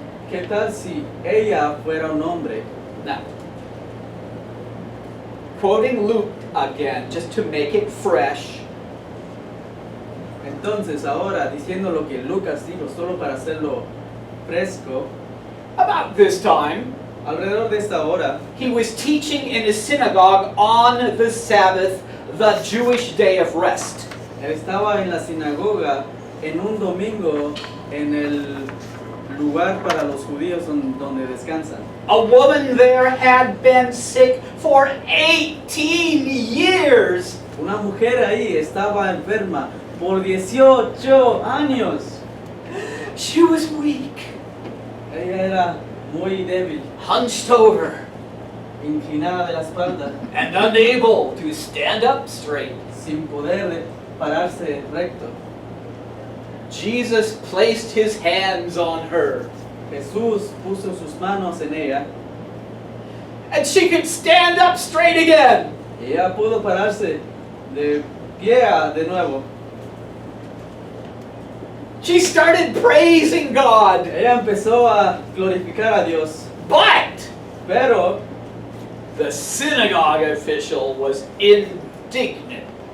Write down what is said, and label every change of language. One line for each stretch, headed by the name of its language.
Spanish: ¿Qué tal si ella fuera un hombre?
English: Now, quoting Luke again, just to make it fresh.
Spanish: Entonces ahora diciendo lo que Lucas dijo solo para hacerlo fresco,
English: About this time,
Spanish: alrededor de esta hora
English: he was teaching in a synagogue on the Sabbath, the Jewish day of rest.
Spanish: él estaba en la sinagoga en un domingo en el lugar para los judíos donde descansan.
English: A woman there had been sick for 18 years.
Spanish: Una mujer ahí estaba enferma por 18 años.
English: She was weak,
Spanish: Ella era muy débil,
English: hunched over,
Spanish: inclinada de la espalda,
English: and unable to stand up straight.
Spanish: sin poder pararse recto.
English: Jesus placed his hands on her,
Spanish: Jesús puso sus manos en ella
English: and she could stand up straight again.
Spanish: y ella pudo pararse de pie de nuevo.
English: She started praising God,
Spanish: Ella empezó a glorificar a Dios,
English: but
Spanish: pero
English: the synagogue official was indignant